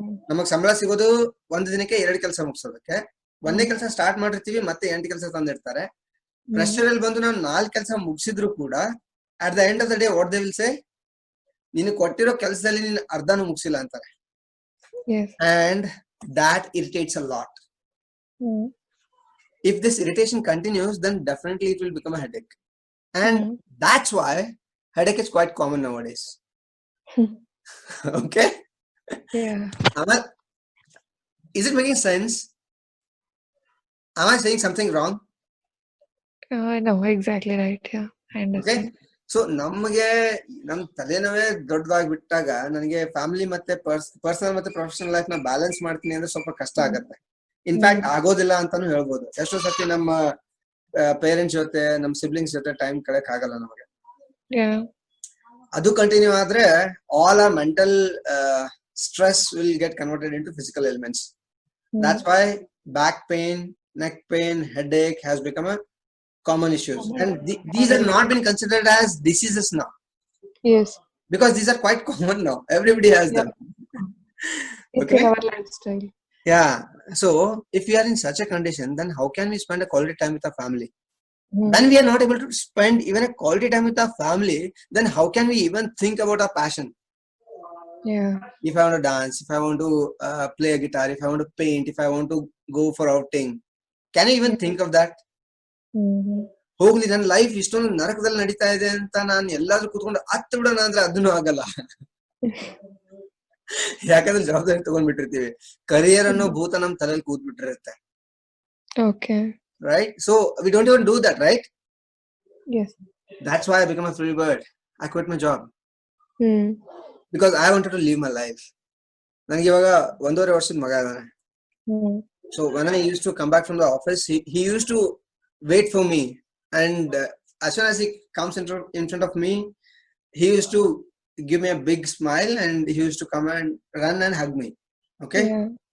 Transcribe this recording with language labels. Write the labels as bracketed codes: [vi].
[kn] ನಮಗ್ ಸಂಬಳ ಸಿಗೋದು ಒಂದ್ ದಿನಕ್ಕೆ 2 ಕೆಲಸ ಮುಗಿಸೋದಕ್ಕೆ. ಒಂದೇ ಕೆಲಸ ಸ್ಟಾರ್ಟ್ ಮಾಡಿರ್ತೀವಿ, ಮತ್ತೆ 8 ಕೆಲಸ ತಂದಿರ್ತಾರೆ. ಪ್ರೆಷರ್ ಅಲ್ಲಿ ಬಂದು ನಾವು 4 ಕೆಲಸ ಮುಗಿಸಿದ್ರು ಕೂಡ [en] at the end of the day what they will say, [kn] ನೀನು ಕೊಟ್ಟಿರೋ ಕೆಲಸದಲ್ಲಿ ನೀನು ಅರ್ಧನೂ ಮುಗಿಸಿಲ್ಲ ಅಂತಾರೆ. [en] And that irritates a lot. If this irritation continues, then definitely it will become a headache. And that's why headache is quite common nowadays. Okay? Yeah. Is it making sense? Am I saying something wrong? No, exactly right. Yeah, I okay. understand. [kn] So ನಮ್ಗೆ ನಮ್ ತಲೆನೋವೇ ದೊಡ್ಡದಾಗಿ ಬಿಟ್ಟಾಗ ನನಗೆ family ಮತ್ತೆ personal ಮತ್ತೆ professional life ನ balance ಮಾಡ್ತೀನಿ ಅಂದ್ರೆ ಸ್ವಲ್ಪ ಕಷ್ಟ ಆಗತ್ತೆ. ಇನ್ಫ್ಯಾಕ್ಟ್ ಆಗೋದಿಲ್ಲ ಅಂತಾನು ಹೇಳ್ಬೋದು. ಎಷ್ಟೋ ಸತಿ ನಮ್ಮ ಪೇರೆಂಟ್ಸ್ ಜೊತೆ ನಮ್ಮ ಸಿಬ್ಲಿಂಗ್ಸ್ ಜೊತೆ ಟೈಮ್ ಕಳೆಯಕ್ ಆಗಲ್ಲ ನಮಗೆ. [en] Yeah. [kn] ಅದು ಕಂಟಿನ್ಯೂ ಆದ್ರೆ [en] All our mental stress will get converted into physical ailments. That's why back pain, neck pain, headache has become a common issues, and these are not been considered as diseases now. Yes. Because these are quite common now. Everybody has them. It's in our lifestyle. Yeah. So if we are in such a condition, then how can we spend a quality time with our family? When we are not able to spend even a quality time with our family, then how can we even think about our passion? Yeah. If I want to dance, if I want to play a guitar, if I want to paint, if I want to go for outing, can you even think of that? [kn] ಹೋಗ್ಲಿ, ನನ್ನ life ಇಷ್ಟೊಂದು ನರಕದಲ್ಲಿ ನಡೀತಾ ಇದೆ ಅಂತ ನಾನು ಎಲ್ಲಾದ್ರೂ ಕೂತ್ಕೊಂಡು ಹತ್ತು ಬಿಡೋಣ ಅಂದ್ರೆ ಅದನ್ನು ಆಗಲ್ಲ. ಯಾಕಂದ್ರೆ ಜವಾಬ್ದಾರಿ ತಗೊಂಡ್ಬಿಟ್ಟಿರ್ತೀವಿ. ಕರಿಯರ್ ಅನ್ನೋ ಭೂತ ನಮ್ ತಲೆಯಲ್ಲಿ ಕೂತ್ಬಿಟ್ಟಿರುತ್ತೆ. [en] Okay. Right? So we don't even do that, right? Yes. That's why I become a free bird. I quit my job. Because I wanted to live my life. [kn] ನನಗೆ ಇವಾಗ 1.5 ವರ್ಷದ ಮಗ ಇದ್ದಾನೆ. [en] So when I used to come back from the office, he used to wait for me, and as soon as he comes in front of me, he used to give me a big smile, and he used to come and run and hug me. Okay. Yeah.